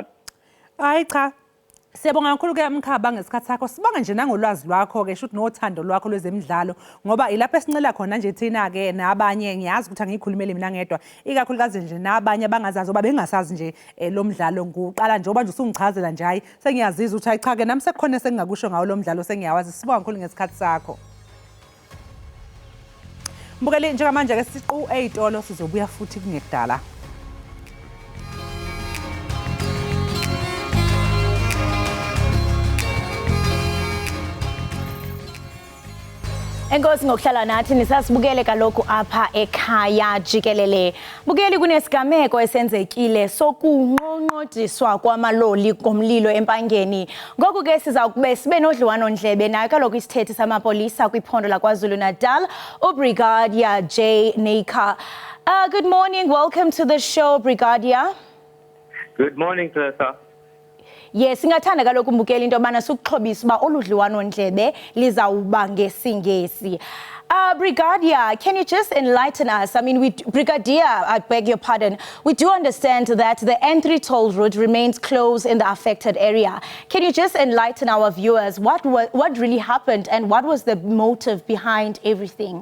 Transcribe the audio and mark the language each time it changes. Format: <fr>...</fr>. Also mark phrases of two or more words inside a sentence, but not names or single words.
<zu>Hayi cha, siyabonga kakhulu ke Mkhaba ngesikhathi sakho, sibonga nje nangolwazi lwakho ke shuthi nothando lwakho lwezemidlalo ngoba ilapho esincela khona nje thina ke nabanye ngiyazi ukuthi angikhulumeli mina ngedwa ikakhulukazi nje nabanye abangazazi oba bengasazi nje lo mdlalo nguqala nje oba nje usungichazela nje hayi sengiyaziza ukuthi hayi cha ke nami sekukhona sengingakusho ngawo lo mdlalo sengiyawazi. Sibonga kakhulu ngesikhathi sakho. Mbukeli njengamanje ke siqu eyitolo sizobuya futhi kungekudala.</zu> <xh>Enkosi ngokuhlala nathi nisasibukele kaloku apha ekhaya jikelele. Bukeli kunesigameko esenzekile sokunqonqodiswa kwamaloli ngomlilo empangeni. Ngoku ke sizakube sibe nodliwano ndlebe nayo kaloku isithethi samapolisa kwiphondo laKwaZulu Natal, uBrigadier J Naker.</xh> <en>Good morning, welcome to the show, Brigadier. Good morning, Teresa. Yes,</en> <xh>singathanda kaloku Mbukeli into yobana sikuxhobisa uba olu dliwano-ndlebe lizawuba ngesiNgesi.</xh> <en>Brigadier, can you just enlighten us? I mean, Brigadier, I beg your pardon, we do understand that the N3 toll route remains closed in the affected area. Can you just enlighten our viewers what really happened and what was the motive behind everything?</en>